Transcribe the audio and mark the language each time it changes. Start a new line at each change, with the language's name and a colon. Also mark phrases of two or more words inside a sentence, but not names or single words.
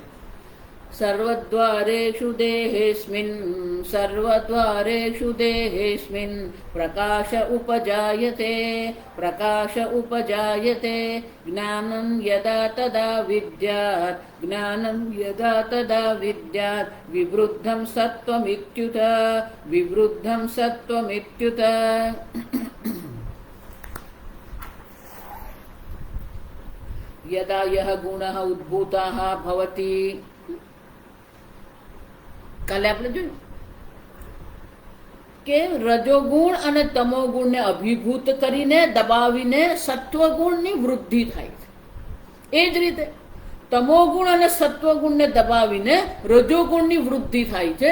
Sanskrit: सर्वद्वारेषु देहेऽस्मिन् प्रकाश उपजायते ज्ञानं यदा तदा विद्यात् विवृद्धं सत्त्वमित्युत यदा यह गुणः उद्भूतः भवति
Gujarati: કાલે આપણે જોયું કે રજોગુણ અને તમોગુણને અભિભૂત કરીને દબાવીને સત્વગુણની વૃદ્ધિ થાય છે. એ જ રીતે તમોગુણ અને સત્વગુણને દબાવીને રજોગુણની વૃદ્ધિ થાય છે.